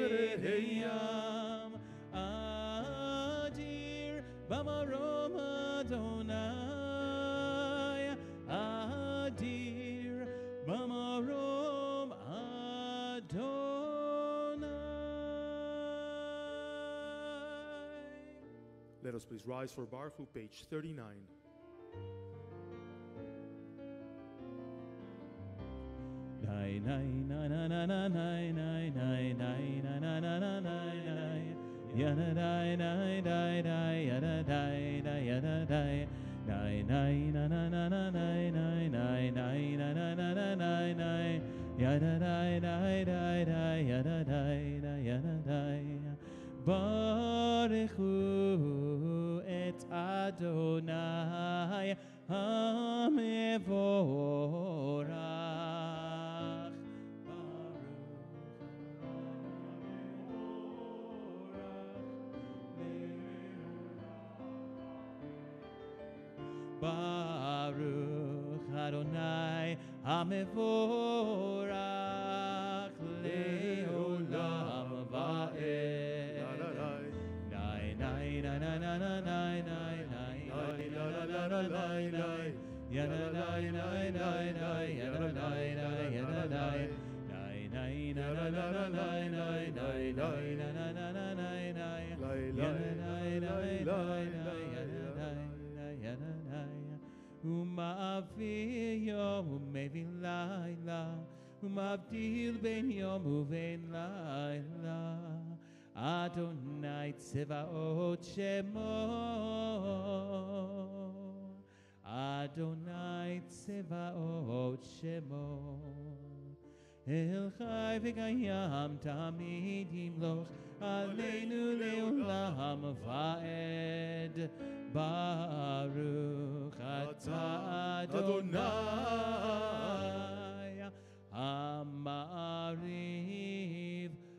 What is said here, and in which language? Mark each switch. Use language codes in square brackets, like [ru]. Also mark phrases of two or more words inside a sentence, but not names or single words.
[he] לעם אדיר במרום אדני אדיר במרום אדני. [en] Let us please rise for Baruch, page 39. Nai nai na na na na nai nai nai nai na na na na nai nai yada dai dai dai dai yada dai dai yada dai nai nai na na na na nai nai nai nai na na na na nai nai yada dai dai dai dai yada dai dai yada dai [he] ברכו את אדני המבורך. ברוך אדני המבורך לעולם ועד. Nai nai na na na na nai nai nai nai na na na na nai nai yada nai nai nai nai yada nai nai yada nai nai nai na na na na nai nai nai nai na na na na nai nai yada nai nai nai nai yada nai nai yada nai ומעביר יום ומביא לילה ומבדיל בין יום ובין לילה אדני צבאות שמו אדני צבאות שמו אל חי וקים תמיד ימלוך עלינו לעולם ועד ברוך אתה אדני המעריב